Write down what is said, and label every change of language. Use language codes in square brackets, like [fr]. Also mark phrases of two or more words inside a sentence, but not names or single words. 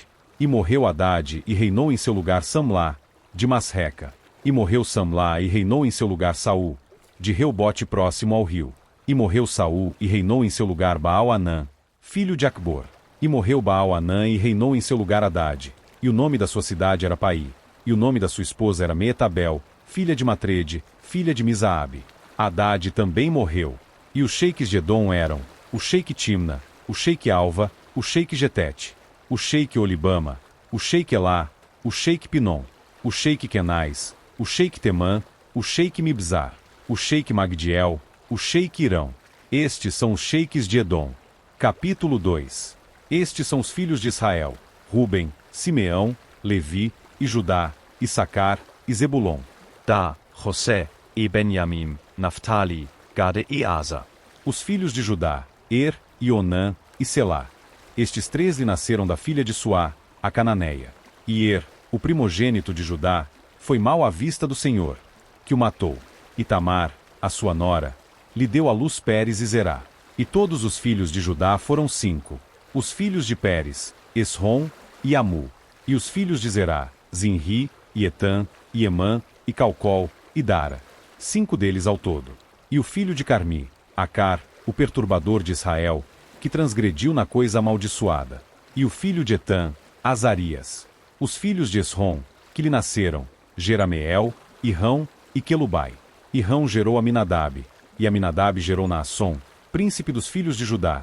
[pt] E morreu Haddad e reinou em seu lugar Samlá, de Masreca. E morreu Samlá e reinou em seu lugar Saul, de Reobote próximo ao rio. E morreu Saul e reinou em seu lugar Baal-Anã, filho de Acbor. E morreu Baal-Anã e reinou em seu lugar Haddad, e o nome da sua cidade era Pai. E o nome da sua esposa era Meetabel, filha de Matrede, filha de Misaabe. Haddad também morreu. E os sheiques de Edom eram o sheique Timna, o sheique Alva, o sheique Getete, o sheique Olibama, o sheique Elá, o sheique Pinom, o sheique Kenais, o sheique Temã, o sheique Mibzar, o sheique Magdiel, o sheique Irão. Estes são os sheiques de Edom. Capítulo 2. Estes são os filhos de Israel: Ruben, Simeão, Levi, e Judá, Issacar, e Zebulon. Da, José, e Benjamim, Naphtali, Gade e Asa. Os filhos de Judá, e Onã, e Selá. Estes 3 lhe nasceram da filha de Suá, a cananeia. E o primogênito de Judá, foi mau à vista do Senhor, que o matou. E Tamar, a sua nora, lhe deu à luz Pérez e Zerá. E todos os filhos de Judá foram 5. Os filhos de Pérez, Esrom e Amu. E os filhos de Zerá, Zinri, e Etã, e Emã, e Calcol, e Dara. 5 deles ao todo. E o filho de Carmi, Acar, o perturbador de Israel, que transgrediu na coisa amaldiçoada. E o filho de Etã, Azarias. Os filhos de Esrom, que lhe nasceram, Jerameel, Irrão e Quelubai. Irrão gerou Aminadab, e Aminadab gerou Naasson, príncipe dos filhos de Judá.